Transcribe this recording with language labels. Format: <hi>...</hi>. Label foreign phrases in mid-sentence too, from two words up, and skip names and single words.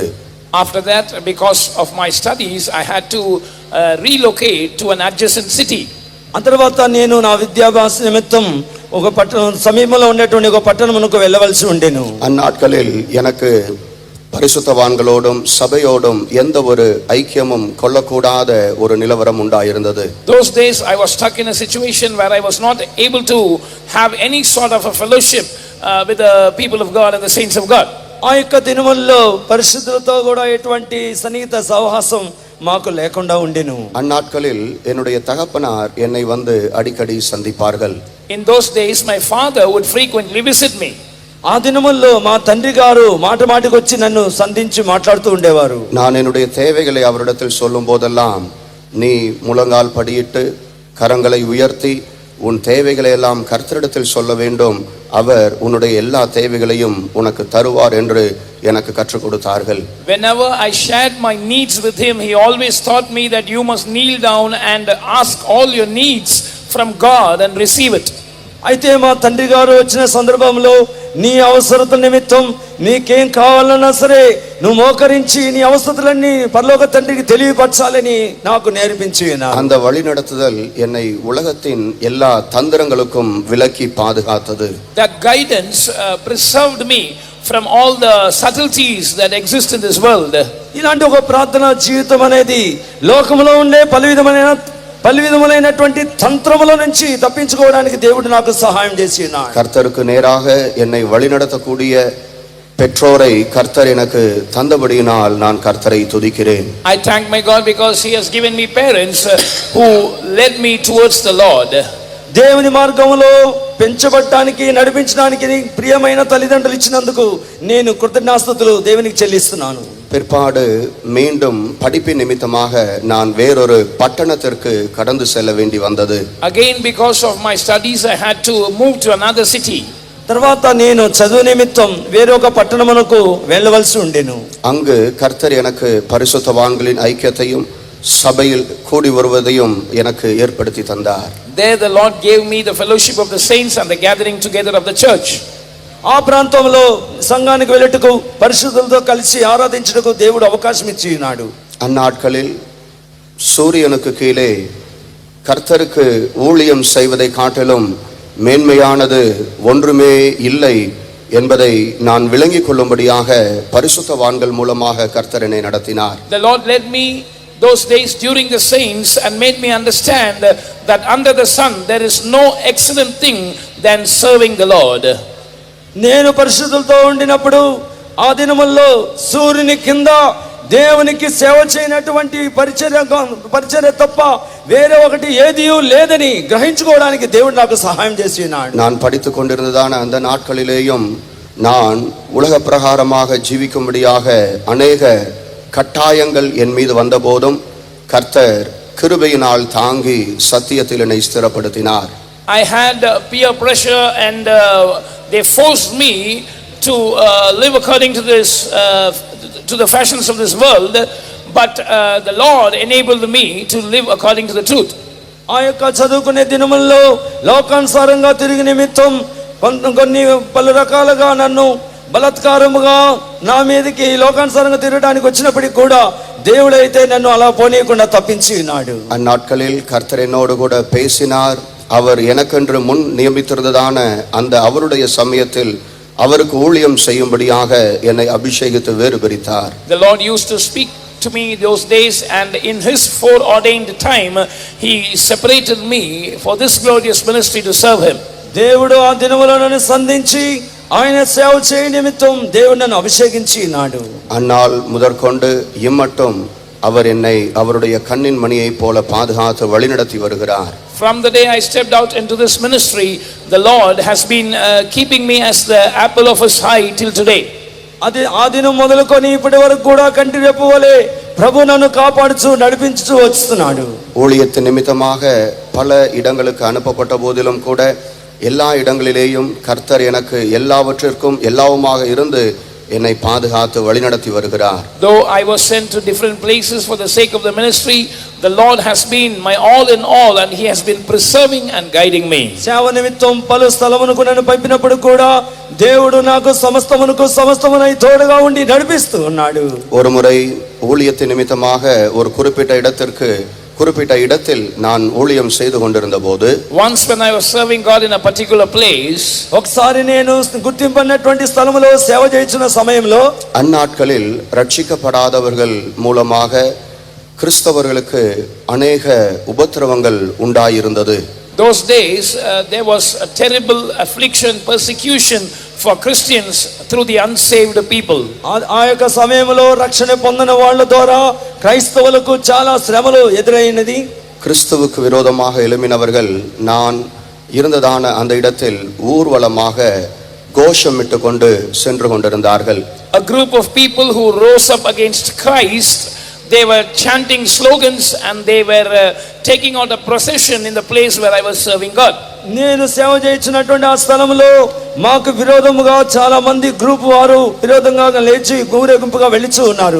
<en>After that, because of my studies, I had to relocate to an adjacent city.</en> <te>ఆ తర్వాత నేను నా విద్యాభ్యాస నిమిత్తం ఒక పట్టణం సమీపంలో ఉండేటువంటి ఒక పట్టణమునకు వెళ్ళవలసి ఉండేను.</te> <ta>அந்நாட்களில் எனக்கு பரிசுத்தவான்களோடும் சபையோடும் எந்த ஒரு ஐக்கியமும் கொள்ளக்கூடாத ஒரு நிலவரம் உண்டாயிருந்தது.</ta> <en>Those days I was stuck in a situation where I was not able to have any sort of a fellowship with the people of God and the saints of God.</en> <te>ఆ యొక్క దినముల్లో పరిశుద్ధులతో కూడా ఎటువంటి సన్నిహిత సహవాసం మాకు లేకుండా ఉండెను.</te> <ta>அந்நாட்களில் என்னுடைய தகப்பனார் என்னை வந்து அடிக்கடி சந்திப்பார்கள்.</ta> <en>In those days my father would frequently visit me.</en> <te>ఆ దినముల్లో మా తండ్రి గారు మాట మాటికి వచ్చి నన్ను సంధించి మాట్లాడుతూ ఉండేవారు.</te> <ta>நான் என்னுடைய தேவைகளை அவரிடத்தில் சொல்லும் போதெல்லாம் நீ முழங்கால் படியிட்டு கரங்களை உயர்த்தி உன் தேவைகளை எல்லாம் கர்த்தரிடத்தில் சொல்ல வேண்டும், அவர் உன்னுடைய எல்லா தேவைகளையும் உனக்கு தருவார் என்று எனக்கு கற்றுக் கொடுத்தார்கள்.</ta> <en>Whenever I shared my needs with him, he always taught me that you must kneel down and ask all your needs from God and receive it.</en> <te>అయితే మా తండ్రి గారు వచ్చిన సందర్భంలో నీ అవసరత నిమిత్తం నీకేం కావాలన్నా సరే నువ్వు మోకరించి నీ అవసరతలన్నీ పరలోక తండ్రికి తెలియపరచాలని నాకు నేర్పించి</te> <ta>அந்த வழிநடத்துதல் என்னை உலகத்தின் எல்லா தந்திரங்களுக்கும் விலக்கி பாதுகாத்தது.</ta> <en>That guidance preserved me from all the subtleties that exist in this world.</en> <te>ఇలాంటి ఒక ప్రార్థనా జీవితం అనేది లోకంలో ఉండే పలు విధములైనటువంటి తంత్రముల నుంచి తప్పించుకోవడానికి దేవుడు నాకు సహాయం చేసి ఉన్నాడు.</te> <ta>கர்த்தருக்கு நேராக என்னை வழிநடத்தக்கூடிய பெற்றோரை கர்த்தர் எனக்கு தந்தபடியினால் நான் கர்த்தரை துதிக்கிறேன்.</ta> <en>I thank my God because he has given me parents who led me towards the Lord.</en> <te>దేవుని మార్గంలో పెంచబడడానికి నడిపించడానికి ప్రియమైన తల్లిదండ్రులు ఇచ్చినందుకు నేను కృతజ్ఞతాస్తుతులు దేవునికి చెల్లిస్తున్నాను.</te> <ta>பிற்பாடு மீண்டும் படிப்பின் நிமித்தமாக நான் வேறொரு பட்டணத்திற்கு கடந்து செல்ல வேண்டி வந்தது.</ta> <en>Again, because of my studies, I had to move to another city.</en> <te>తర్వాత నేను చదువు నిమిత్తం వేరొక పట్టణమునకు వెళ్ళవలసి ఉండెను.</te> <ta>அங்கு கர்த்தர் எனக்கு பரிசுத்தவான்களின் ஐக்கியத்தையும் சபையில் கூடி வருவதையும் எனக்கு ஏற்படுத்தி தந்தார்.</ta> <en>There the Lord gave me the fellowship of the saints and the gathering together of the church.</en> <te>ఆ ప్రాంతంలో సంఘానికి వెళ్ళటకు పరిశుద్ధులతో కలిసి ఆరాధించటకు దేవుడు అవకాశం ఇచ్చి ఉన్నాడు.</te> <ta>அந்நாட்களில் சூரியனுக்கு கீழே கர்த்தருக்கு ஊழியம் செய்வதை காட்டிலும் மேன்மையானது ஒன்றுமே இல்லை என்பதை நான் விளங்கிக் கொள்ளும்படியாக பரிசுத்தவான்கள் மூலமாக கர்த்தர் என்னை நடத்தினார்.</ta> <en>The Lord led me those days during the saints and made me understand that under the sun there is no excellent thing than serving the Lord.</en> <te>నేను పరిశుద్ధులతో ఉండినప్పుడు ఆ దినముల్లో సూర్యుని కింద దేవునికి సేవ చేయనటువంటి పరిచర్య తప్ప వేరే ఒకటి ఏదియూ లేదని గ్రహించుకోవడానికి దేవుడు నాకు సహాయం చేసి ఉన్నాడు.</te> <ta>நான் படித்துக் கொண்டிருந்ததான அந்த நாட்களிலேயும் நான் உலக பிரகாரமாக ஜீவிக்கும்படியாக அநேக கட்டாயங்கள் என் மீது வந்தபோதும் கர்த்தர் கிருபையினால் தாங்கி சத்தியத்தில் என்னை ஸ்திரப்படுத்தினார்.</ta> <en>I had peer pressure and they forced me to live according to this to the fashions of this world, but the Lord enabled me to live according to the truth.</en> <te>ఆ యొక్క చదువుకునే దినముల్లో లోకానుసారంగా తిరిగి నిమిత్తం కొన్ని పలు రకాలుగా నన్ను బలాత్కారముగా నా మీదకి లోకానుసారంగా తిరగడానికి వచ్చినప్పటికీ కూడా దేవుడైతే నన్ను అలా పోనీయకుండా తప్పించి ఉన్నాడు.</te> <ta>அந்நாட்களில் கர்த்தர் என்னோடு கூட பேசினார். அவர் எனக்கென்று முன் நியமித்திருந்ததான அந்த அவருடைய சமயத்தில் அவருக்கு ஊழியம் செய்யும்படியாக என்னை அபிஷேகித்து வேறு பிரித்தார்.</ta> <en>The Lord used to speak to me those days, and in his foreordained time he separated me for this glorious ministry to serve him.</en> <te>దేవుడు ఆ దినములో నన్ను సంధించి ఆయన సేవ చేయ నిమిత్తం దేవుడు నన్ను అభిషేకించి ఉన్నాడు.</te> <ta>அந்நாள் முதற்கொண்டு இம்மட்டும் அவர் என்னை அவருடைய கண்ணின் மணியைப் போல பாதுகாத்து வழிநடத்தி வருகிறார்.</ta> <en>From the day I stepped out into this ministry, the Lord has been keeping me as the apple of his eye till today.</en> <te>అది ఆ దినం మొదలుకొని ఇప్పటి వరకు కూడా కంటి రెప్ప వలె ప్రభు నన్ను కాపాడుచు నడిపించుచు వస్తున్నాడు.</te> <ta>ஊழியத்தின் நிமித்தமாக பல இடங்களுக்கு அனுப்பப்பட்ட போதிலும் கூட எல்லா இடங்களிலேயும் கர்த்தர் எனக்கு எல்லாவற்றிற்கும் எல்லாவுமாக இருந்து என்னை பாதுகாத்து வழிநடத்தி வருகிறார்.</ta> <en>Though I was sent to different places for the sake of the ministry, the Lord has been my all in all, and he has been preserving and guiding me.</en> <te>సేవ నిమిత్తం పలు స్థలమునకు నన్ను పంపినప్పుడు కూడా దేవుడు నాకు సమస్తమునై తోడుగా ఉండి నడిపిస్తూ ఉన్నాడు.</te> <ta>ஒரு முறை ஊழியத்தின் நிமித்தமாக ஒரு குறிப்பிட்ட இடத்தில் நான் ஊழியம் செய்து கொண்டிருந்த போது,</ta> <en>once when I was serving God in a particular place,</en> <te>ఒకసారి నేను గుర్తింపన్నటువంటి స్థలములో సేవ చేస్తున్న సమయంలో</te> <ta>அந்நாட்களில் ரட்சிக்கப்படாதவர்கள் மூலமாக கிறிஸ்தவர்களுக்கு அநேக உபத்திரவங்கள் உண்டாயிருந்தது.</ta> <en>those days there was a terrible affliction, persecution for Christians through the unsaved people.</en> <te>ఆ యొక్క సమయంలో రక్షణ పొందిన వాళ్ళ ద్వారా క్రైస్తవులకు చాలా శ్రమలు ఎదురైనది.</te> <ta>கிறிஸ்துவுக்கு விரோதமாக எழும்பினவர்கள் நான் இருந்ததான அந்த இடத்தில் ஊர்வலமாக கோஷமிட்டு கொண்டு சென்று கொண்டிருந்தார்கள்.</ta> <en>A group of people who rose up against Christ, they were chanting slogans and they were taking out a procession in the place where I was serving God.</en> <te>నేను సేవ చేయించినటువంటి ఆ స్థలంలో మాకు విరోధముగా చాలా మంది గ్రూప్ వారు విరోధంగా లేచి ఊరేగింపుగా వెళ్లిచూ ఉన్నారు.</te>